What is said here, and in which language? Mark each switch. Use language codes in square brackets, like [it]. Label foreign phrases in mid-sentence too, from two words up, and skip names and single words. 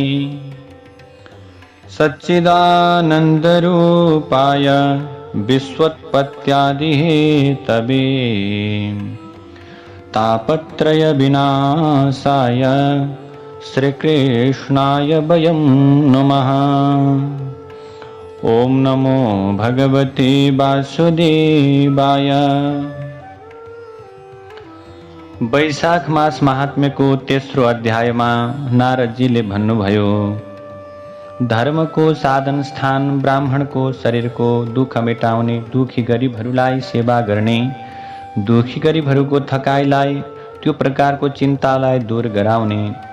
[sa] सच्चिदानन्दरूपाय विश्वोत्पत्त्यादिहेतवे तापत्रयविनाशाय श्रीकृष्णाय वयं नमः। ॐ नमो भगवते वासुदेवाय। [ne] वैशाख मास महात्म्यको तेस्रो अध्यायमा नारदजीले भन्नुभयो, धर्मको साधन स्थान ब्राह्मणको शरीरको दुःख मेटाउने, दुखी गरिबहरूलाई सेवा गर्ने, दुखी गरिबहरूको थकाइलाई, त्यो प्रकारको चिन्तालाई दूर गराउने,